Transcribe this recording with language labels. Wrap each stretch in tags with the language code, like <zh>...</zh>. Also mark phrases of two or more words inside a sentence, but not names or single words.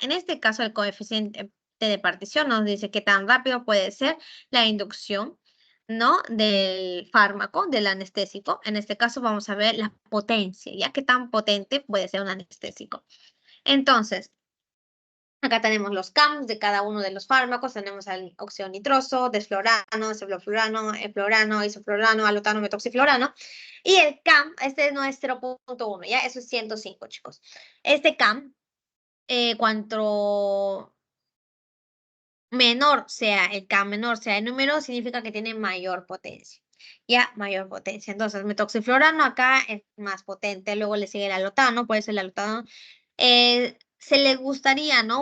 <es>En este caso, el coeficiente de partición nos dice qué tan rápido puede ser la inducción, ¿no? Del fármaco, del anestésico. En este caso vamos a ver la potencia, ¿ya? Qué tan potente puede ser un anestésico. Entonces, acá tenemos los CAMs de cada uno de los fármacos. Tenemos al óxido nitroso, desflorano, cefloflurano, eflorano, isoflurano, alotano, metoxiflorano. Y el CAM, este no es 0.1, ¿ya? Eso es 105, chicos. Este CAM, cuanto menor sea el CAM, menor sea el número, significa que tiene mayor potencia. Ya, mayor potencia. Entonces, metoxiflorano acá es más potente. Luego le sigue el alotano, por eso el alotano se le gustaría, ¿no?</es>